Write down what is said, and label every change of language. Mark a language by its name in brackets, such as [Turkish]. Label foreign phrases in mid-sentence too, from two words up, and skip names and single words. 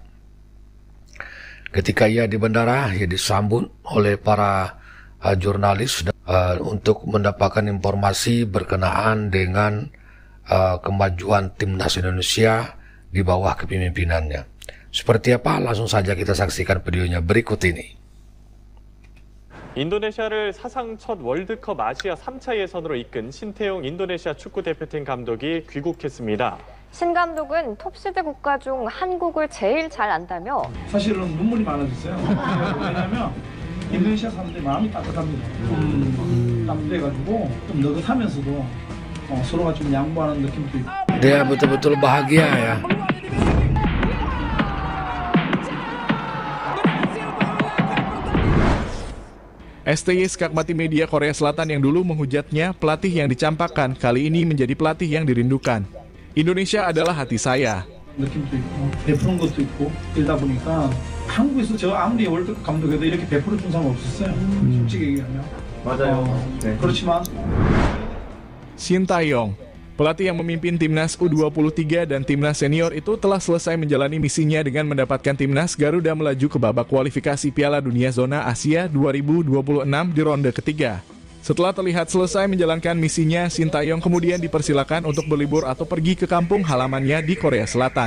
[Indonesian] Ketika ia di bandara, ia disambut oleh para jurnalis untuk mendapatkan informasi berkenaan dengan kemajuan timnas Indonesia di bawah kepemimpinannya. Seperti apa? Langsung saja kita saksikan videonya berikut ini. [Korean] 인도네시아를 사상 첫 월드컵 아시아 3차 예선으로 이끈 신태용 인도네시아 축구대표팀 감독이 귀국했습니다. 신 감독은 톱시드 국가 중 한국을 제일 잘 안다며 사실은 눈물이 많아졌어요. 왜냐하면 인도네시아 사람들이 마음이 따뜻합니다. 따뜻해가지고 좀 느긋하면서도 서로가 좀 양보하는 느낌도 있고. [Indonesian] Dia betul-betul bahagia ya. STY Skakmati Media Korea Selatan yang dulu menghujatnya pelatih yang dicampakkan kali ini menjadi pelatih yang dirindukan. Indonesia adalah hati saya. [Korean] 느낌도 있고 베푸는 것도 있고 이러다 보니까 한국에서 저 아무리 월드컵 감독해도 이렇게 베풀어 준 사람 없었어요. 솔직히 얘기하면. 맞아요. 네. 그렇지만 [Indonesian] Sintayong, pelatih yang memimpin timnas U23 dan timnas senior itu telah selesai menjalani misinya dengan mendapatkan timnas Garuda melaju ke babak kualifikasi Piala Dunia Zona Asia 2026 di ronde ketiga. Setelah terlihat selesai menjalankan misinya, Sintayong kemudian dipersilakan untuk berlibur atau pergi ke kampung halamannya di Korea Selatan.